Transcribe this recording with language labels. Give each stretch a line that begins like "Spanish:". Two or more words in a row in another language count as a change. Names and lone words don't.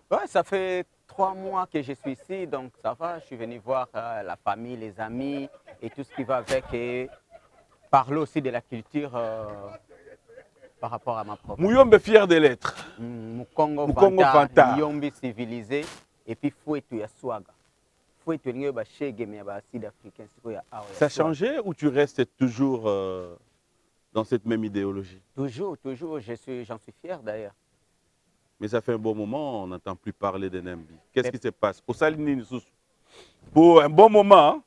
French: Ouais, ça fait 3 mois que je suis ici, donc ça va. Je suis venu voir la famille, les amis et tout ce qui va avec et parler aussi de la culture par rapport à ma propre. Mouyombe fier de l'être. Mukongo Fanta. Mouyombe civilisé et puis Fouetou ya Swaga. Fouetou ya ba shege mais ba sud-africain. Ça a changé ou tu restes toujours dans cette même idéologie? Toujours, j'en suis fier d'ailleurs. Mais ça fait un bon moment, on n'entend plus parler de NMB. Qu'est-ce qui se passe? Pour un bon moment, hein,